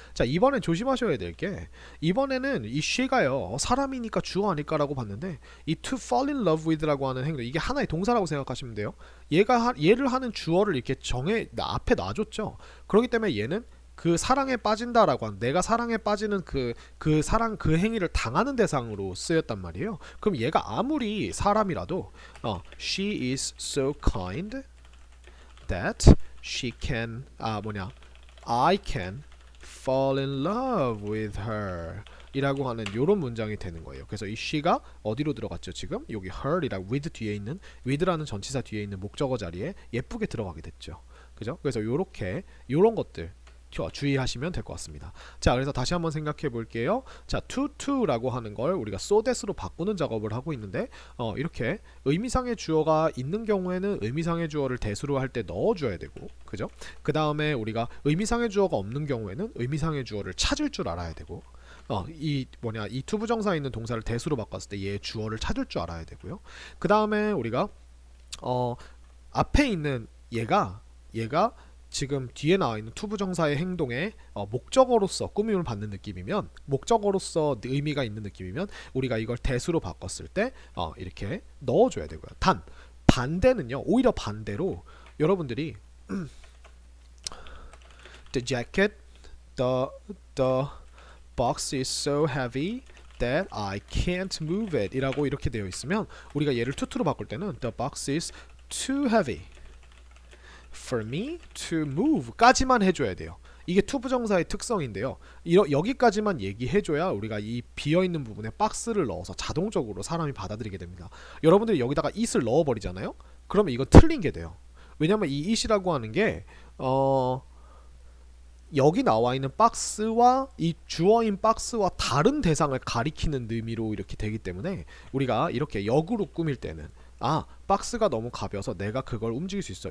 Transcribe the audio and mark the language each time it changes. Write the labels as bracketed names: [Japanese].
[Korean] 자, 이번엔 조심하셔야 될 게, 이번에는 이 she가요 사람이니까 주어 아닐까 라고 봤는데 이 [English] to fall in love with [Korean] 라고 하는 행동, 이게 하나의 동사라고 생각하시면 돼요. 얘를 하는 주어를 이렇게 앞에 놔줬죠. 그렇기 때문에 얘는 그 사랑에 빠진다라고 한, 내가 사랑에 빠지는 그 행위를 당하는 대상으로 쓰였단 말이에요. 그럼 얘가 아무리 사람이라도 [English] she is so kind that she can I can fall in love with her [Korean] 이라고 하는 요런 문장이 되는 거예요. 그래서 이 she가 어디로 들어갔죠? 지금 여기 her이라고 with 뒤에 있는, with라는 전치사 뒤에 있는 목적어 자리에 예쁘게 들어가게 됐죠. 그죠? 그래서 요런 것들 주의하시면 될 것 같습니다. 자, 그래서 다시 한번 생각해 볼게요. 자, to라고 하는 걸 우리가 so that으로 바꾸는 작업을 하고 있는데 이렇게 의미상의 주어가 있는 경우에는 의미상의 주어를 that으로 할 때 넣어줘야 되고, 그죠? 그 다음에 우리가 의미상의 주어가 없는 경우에는 의미상의 주어를 찾을 줄 알아야 되고, 이 to 부정사에 있는 동사를 that으로 바꿨을 때 얘의 주어를 찾을 줄 알아야 되고요. 그 다음에 우리가 앞에 있는 얘가 지금 뒤에 나와 있는 to 부정사의 행동에 목적어로서 꾸밈을 받는 느낌이면, 목적어로서 의미가 있는 느낌이면 우리가 이걸 that으로 바꿨을 때 이렇게 넣어줘야 되고요. 단 반대는요, 오히려 반대로 여러분들이 [English] the jacket, the box is so heavy that I can't move it [Korean] 이라고 이렇게 되어 있으면 우리가 얘를 to로 바꿀 때는 [English] the box is too heavy for me to move [Korean] 까지만 해줘야 돼요. 이게 to 부정사의 특성인데요. 여기까지만 얘기해줘야 우리가 이 비어있는 부분에 박스를 넣어서 자동적으로 사람이 받아들이게 됩니다. 여러분들이 여기다가 it을 넣어버리잖아요. 그러면 이건 틀린 게 돼요. 왜냐면 이 it이라고 하는 게 여기 나와 있는 박스와 이 주어인 박스와 다른 대상을 가리키는 의미로 이렇게 되기 때문에 우리가 이렇게 역으로 꾸밀 때는 박스가 너무 가벼워서 내가 그걸 움직일 수 있어.